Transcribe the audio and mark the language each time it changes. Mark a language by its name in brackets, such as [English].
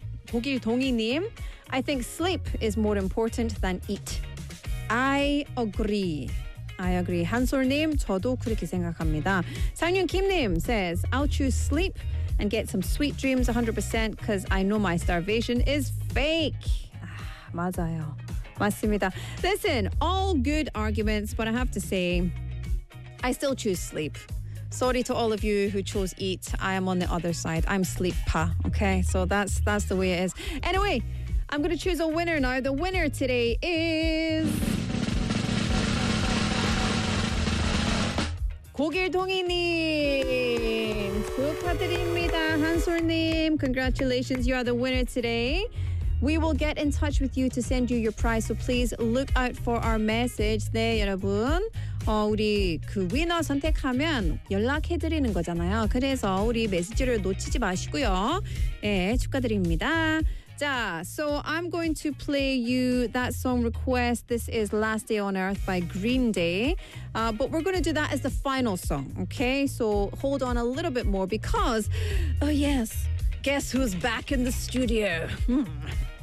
[English] 고길동희님, I think sleep is more important than eat. I agree. [Korean] 한솔님, 저도 그렇게 생각합니다. [English] 상윤김님 says, I'll choose sleep and get some sweet dreams 100% because I know my starvation is fake. [Korean] 아, 맞아요. 맞습니다. [English] Listen, all good arguments, but I have to say, I still choose sleep. Sorry to all of you who chose eat. I am on the other side. I'm sleep-pa, okay? So that's the way it is. Anyway, I'm going to choose a winner now. The winner today is... [Korean] 고길동희님, 축하드립니다. [English] 한솔님, congratulations. You are the winner today. We will get in touch with you to send you your prize. So please look out for our message. [Korean] 네, 여러분. 우리 그 위너 선택하면 연락해드리는 거잖아요. 그래서 우리 메시지를 놓치지 마시고요. 예, 축하드립니다. [English] 자, so I'm going to play you that song request. This is Last Day on Earth by Green Day. But we're going to do that as the final song, okay? So hold on a little bit more because, oh yes, guess who's back in the studio?